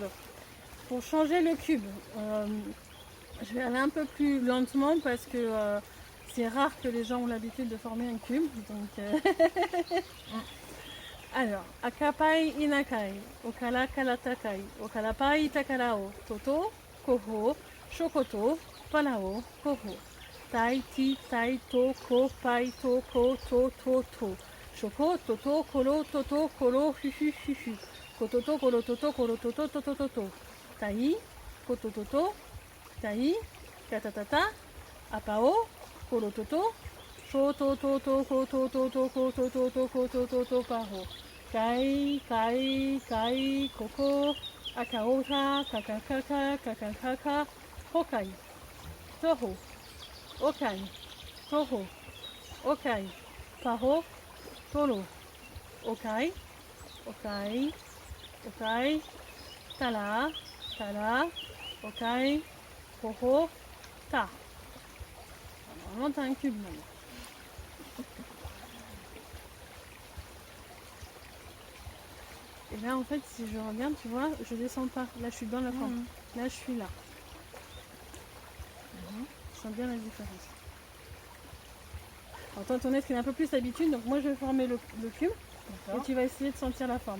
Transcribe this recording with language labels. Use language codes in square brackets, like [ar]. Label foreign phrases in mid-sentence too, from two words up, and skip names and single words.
[fr] Pour changer le cube, je vais aller un peu plus lentement parce que c'est rare que les gens ont l'habitude de former un cube. Donc, alors, Akapai Inakai, Okala Kalatakai, Okalapai Takalao, Toto, Koho, Shokoto, Palao, Koho. Tai ti tai to ko pai to ko to to to. Shoko toto kolo toto kolo hu hu hu hu. Kototo kolo toto kolo toto toto toto. Tai kototo tai katatata apao kolo toto. Shoto toto koto toto koto toto koto toto paro. Kai kai kai koko akaota kakakaka kakakaka hokai. Toho. Okai, Toho, Okai, Paho, Toro, Okai, Okai, Okai, Tala, Tala, Okai, Poho, Ta. Normalement, t'as un cube maintenant. Et là, en fait, si je regarde, tu vois, je descends pas. Là, je suis dans la forme. Là, je suis là. Je sens bien la différence. Alors toi ton être il a un peu plus d'habitude, donc moi je vais former le cube et tu vas essayer de sentir la forme.